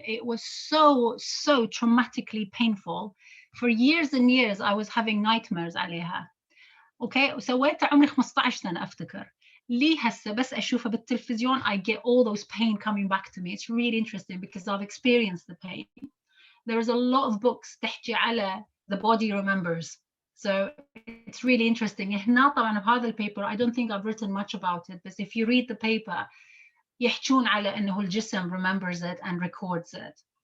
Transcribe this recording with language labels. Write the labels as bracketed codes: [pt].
[en] It was so traumatically painful. For years and years I was having nightmares عليها. [ar] Okay, وسويتها عمري 15 سنة أفتكر. لي هسه بس أشوفها بالتلفزيون [en] I get all those pain coming back to me. It's really interesting because I've experienced the pain. There is a lot of books [ar] تحكي على [en] the body remembers. So it's really interesting. [ar] هنا طبعا بهذا البيبر [en] I don't think I've written much about it, but if you read the paper [ar] يحكون على إنه الجسم [en] remembers it and records it.